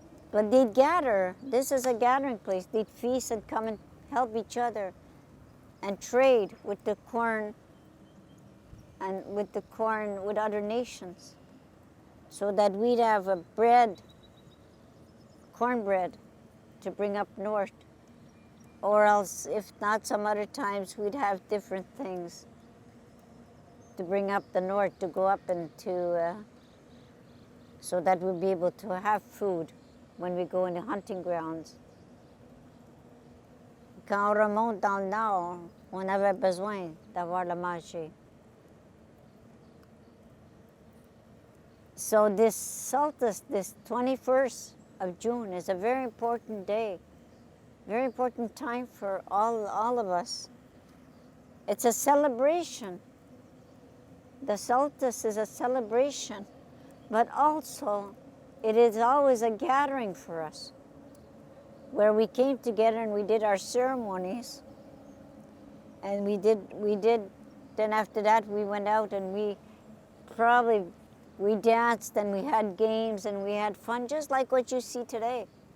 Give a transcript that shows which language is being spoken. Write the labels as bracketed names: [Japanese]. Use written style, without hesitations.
[English] But they'd gather. This is a gathering place. They'd feast and come and help each other, and trade with the corn, and with other nations, so that we'd have a cornbread, to bring up north. Or else, if not, some other times we'd have different things to bring up the north, to go up into, so that we'll be able to have food when we go into hunting grounds. [French] Quand on remonte dans le nord, on avait besoin d'avoir le manger. [English] So this solstice, this 21st of June, is a very important day, very important time for all of us. It's a celebration. The solstice is a celebration, but also it is always a gathering for us, where we came together and we did our ceremonies, and we did, then after that we went out and we danced and we had games and we had fun, just like what you see today.